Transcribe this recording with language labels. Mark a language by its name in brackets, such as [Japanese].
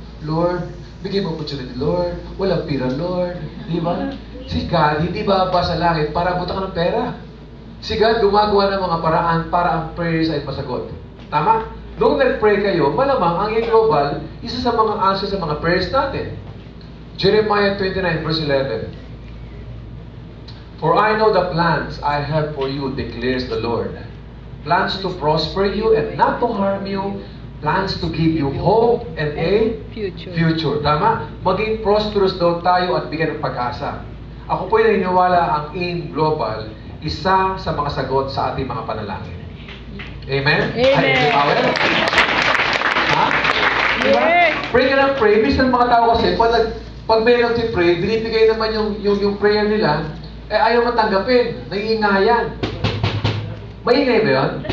[Filipino] Lord, bigay mo opportunity, Lord. Walang pira, Lord. Di ba? Si God, hindi bababa sa langit para buta ka ng pera. Si God gumagawa ng mga paraan para ang prayers ay masagot. Tama? Nung nag-pray kayo, malamang ang global, isa sa mga answer sa mga prayers natin. [English] Jeremiah 29 verse 11. For I know the plans I have for you, declares the Lord. Plans to prosper you and not to harm you. Plans to give you hope and a future. [Filipino] Tama? Maging prosperous daw tayo at bigyan ng pag-asa. Ako po'y naniniwala ang AIM Global, isa sa mga sagot sa ating mga panalangin. Amen? Amen. Ha? Diba? [English] Yes. [Filipino] Pray ka ng pray. Minsan mga tao kasi, pag mayroon si pray, binibigay naman yung prayer nila, ayaw matanggapin. Naiingayan. Maingay ba yun?